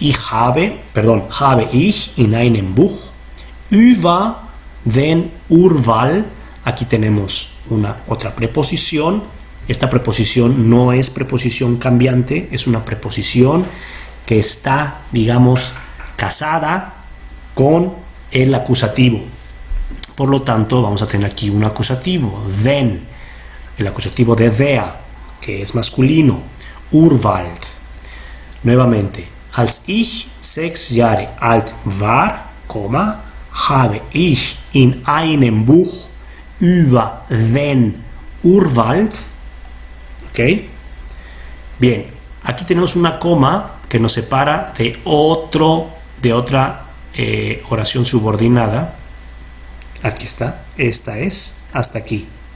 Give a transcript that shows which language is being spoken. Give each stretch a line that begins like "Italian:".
German: Habe ich in einem Buch über den Urwald.
Spanish: Aquí tenemos otra preposición. Esta preposición no es preposición cambiante, es una preposición que está, digamos, casada con el acusativo. Por lo tanto, vamos a tener aquí un acusativo, den, el acusativo de der, que es masculino, Urwald. Nuevamente,
German: als ich 6 Jahre alt war, habe ich in einem Buch über den Urwald.
Spanish: ¿Ok? Bien, aquí tenemos una coma que nos separa de otra oración subordinada. Aquí está, esta es hasta aquí.